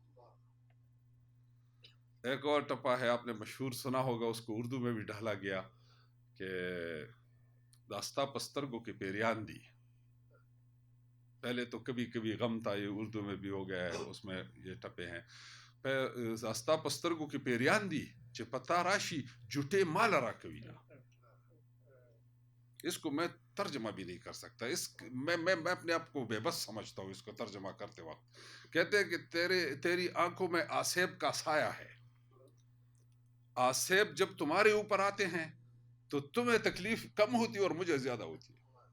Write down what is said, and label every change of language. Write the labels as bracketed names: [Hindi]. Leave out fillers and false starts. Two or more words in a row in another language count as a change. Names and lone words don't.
[Urdu] ایک اور ٹپا ہے آپ نے مشہور سنا ہوگا, اس کو اردو میں بھی ڈھالا گیا کہ [Pashto] داستا پسترگو کے پیریان دی. [Urdu] پہلے تو کبھی کبھی غم تھا, یہ اردو میں بھی ہو گیا ہے, اس میں یہ ٹپے ہیں. [Pashto] داستا پسترگو کے پیریان دی چپتا راشی جھوٹے مال را کوینا. [Urdu] اس کو میں ترجمہ بھی نہیں کر سکتا, میں اپنے آپ کو بے بس سمجھتا ہوں اس کو ترجمہ کرتے وقت. کہتے ہیں کہ تیری آنکھوں میں آسیب کا سایہ ہے. آسیب جب تمہارے اوپر آتے ہیں تو تمہیں تکلیف کم ہوتی اور مجھے زیادہ ہوتی ہے.